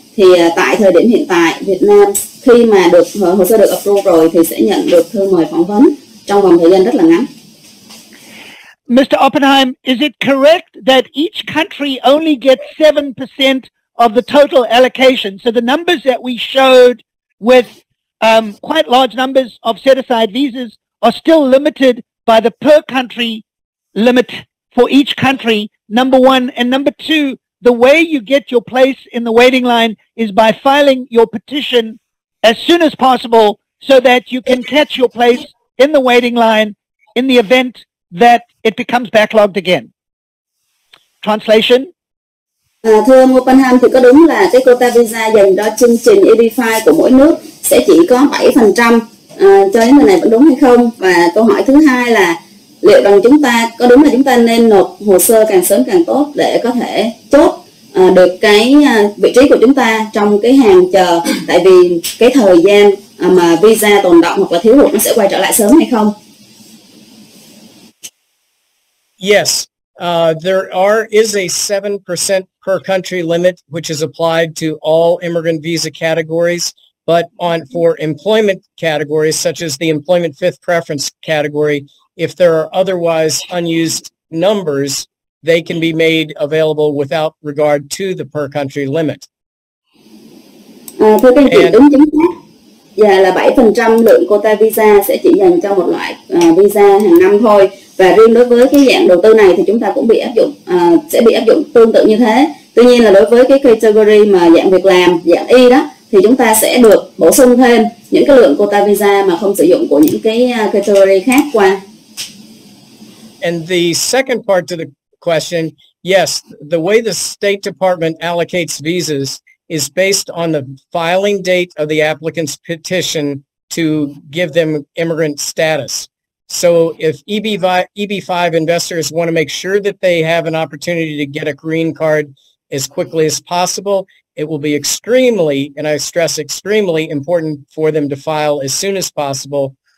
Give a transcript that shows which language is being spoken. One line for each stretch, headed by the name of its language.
Vietnamese: Thì tại thời điểm hiện tại, Việt Nam khi mà được hồ sơ được approve rồi thì sẽ nhận được thư mời phỏng vấn trong vòng thời gian rất là ngắn.
English: Mr. Oppenheim, is it correct that each country only gets 7% of the total allocation? So the numbers that we showed with quite large numbers of set-aside visas are still limited by the per country limit for each country, number one. And number two, the way you get your place in the waiting line is by filing your petition as soon as possible so that you can catch your place in the waiting line in the event that it becomes backlogged again. Translation?
Vietnamese: Thưa ông Oppenheim, thì có đúng là cái quota visa dành cho chương trình EB5 của mỗi nước sẽ chỉ có 7%, cho đến người này vẫn đúng hay không? Và câu hỏi thứ hai là liệu rằng chúng ta có đúng là chúng ta nên nộp hồ sơ càng sớm càng tốt để có thể chốt được cái vị trí của chúng ta trong cái hàng chờ, tại vì cái thời gian mà visa tồn đọng hoặc là thiếu hụt nó sẽ quay trở lại sớm hay không?
English: Yes, there is a 7% per country limit, which is applied to all immigrant visa categories. But for employment categories, such as the employment fifth preference category, if there are otherwise unused numbers, they can be made available without regard to the per country limit.
Vietnamese: Thưa các anh chị, đúng chính xác. Và là 7% lượng quota visa sẽ chỉ dành cho một loại visa hàng năm thôi. Và riêng đối với cái dạng đầu tư này thì chúng ta cũng bị áp dụng, sẽ bị áp dụng tương tự như thế. Tuy nhiên là đối với cái category mà dạng việc làm, dạng Y đó, thì chúng ta sẽ được bổ sung thêm những cái lượng quota visa mà không sử dụng của những cái category khác qua.
English: And the second part to the question, yes, the way the State Department allocates visas is based on the filing date of the applicant's petition to give them immigrant status. So if EB5 investors want to make sure that they have an opportunity to get a green card as quickly as possible, it will be extremely, and I stress extremely, important for them to file as soon as possible.